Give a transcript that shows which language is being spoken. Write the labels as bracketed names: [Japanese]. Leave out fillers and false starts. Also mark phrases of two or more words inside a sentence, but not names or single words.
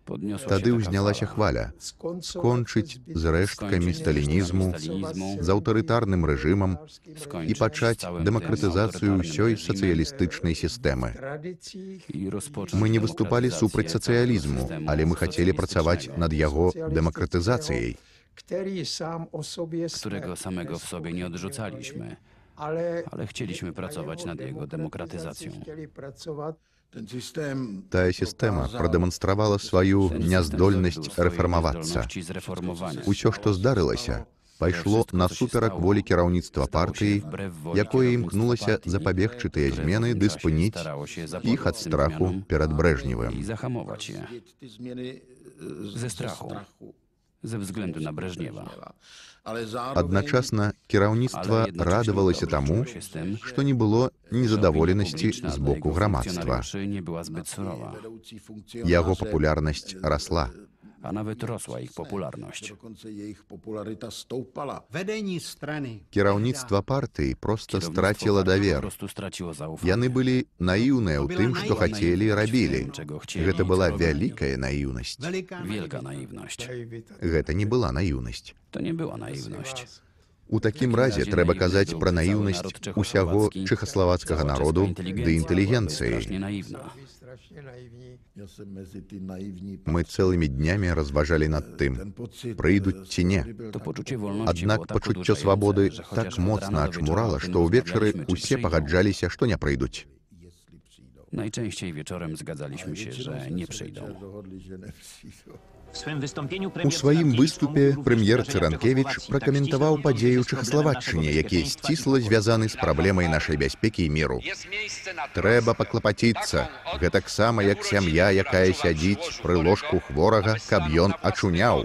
[Belarusian] Тады ўзнялася хваля скончыць з рэшткамі сталінізму, з аўтарытарным рэжымам і пачаць дэмакратызацыю ўсёй сацыялістычнай сістэмы. Мы не выступалі супраць сацыялізму, але мы хацелі працаваць над яго дэмакратызацыяй. [Polish] którego samego w sobie nie odrzucaliśmy, ale chcieliśmy pracować nad jego demokratyzacją. [Belarusian] Тая сістэма прадэманстравала сваю няздольнасць рэфармавацца. Усё, што здарылася, пайшло насуперак волі кіраўніцтва партыі, якое імкнулася запабегчы тыя змены ды спыніць іх ад страху перад Брэжневым. [Polish] I zahamować je ze strachu, ze względu na Breżniewa. [Belarusian] Адначасна кіраўніцтва радавалася таму, што не было незадаволенасці з боку грамадства. [Polish] Nie była zbyt surowa, [Belarusian] Яго папулярнасць расла. [Polish] a nawet rosła ich popularność. Ведені страны. [Belarusian] Кіраўніцтва партыі проста страціла давер. [Polish] prostu straciło zaufanie. [Belarusian] Яны былі наіўныя ў тым, што хацелі і рабілі. Гэта была вялікая наіўнасць. [Polish] Wielka naiwność. [Belarusian] Гэта не была наіўнасць. [Polish] To nie była naiwność. [Belarusian] У такім разе трэба казаць пра наіўнасць усяго чэхаславацкага народу ды інтэлігенцыі. [Polish] Strasznie naiwna. [Belarusian] Мы цэлымі днямі разважалі над тым, прыйдуць ці не. [Polish] To poczucie wolności [Belarusian] Аднак [Polish] było tak [Belarusian] пачуццё [Polish] uderzające, [Belarusian] свабоды [Polish] że [Belarusian] так [Polish] chociaż [Belarusian] моцна [Polish] rano do [Belarusian] ачмурала, [Polish] wieczora [Belarusian] што ўвечары [Polish] zastanawialiśmy, czy [Belarusian] усе [Polish] przyjdą. [Belarusian] пагаджаліся, што не прыйдуць. [Polish] Najczęściej wieczorem zgadzaliśmy się, że nie przyjdą. [Belarusian] У сваім выступе прэм'ер Цырэнкевіч пракаментаваў падзеі ў Чэхаславаччыне, якія сцісла звязаны з праблемай нашай бяспекі і міру. Трэба паклапаціцца, гэтаксама як сям'я, якая сядзіць пры ложку хворага, каб ён ачуняў.